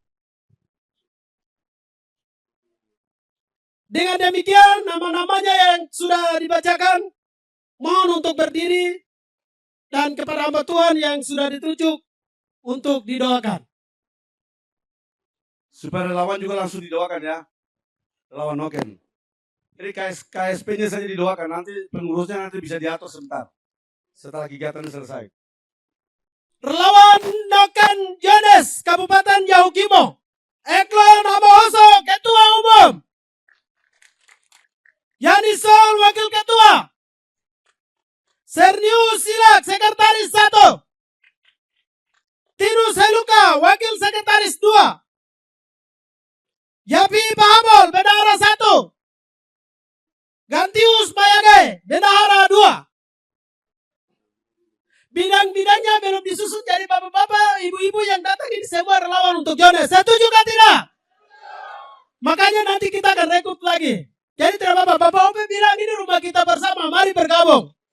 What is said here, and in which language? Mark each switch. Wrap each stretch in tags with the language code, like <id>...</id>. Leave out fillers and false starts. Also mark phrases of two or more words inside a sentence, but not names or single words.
<id>Dengan demikian nama-namanya yang sudah dibacakan mohon untuk berdiri dan kepada hamba Tuhan yang sudah ditunjuk untuk didoakan. Supaya relawan juga langsung didoakan ya. Relawan Noken. Jadi KSP-nya saja didoakan, nanti pengurusnya nanti bisa diatur sebentar. Setelah kegiatan selesai. Relawan Noken Jones, Kabupaten Yahukimo. Eklon Amohoso, Ketua Umum. Yanisol, Wakil Ketua. Sernius Silak, Sekretaris 1. Tinus Heluka, Wakil Sekretaris 2. Yapi Bahabol, Bendahara 1. Gantius Bayage, Bendahara 2. Bidang-bidangnya belum disusun jadi bapak-bapak, ibu-ibu yang datang ini semua relawan untuk Jones. Setuju kan tidak? Makanya nanti kita akan rekrut lagi. Jadi tidak apa-apa, Bapak Ope bilang ini rumah kita bersama, mari bergabung.</id>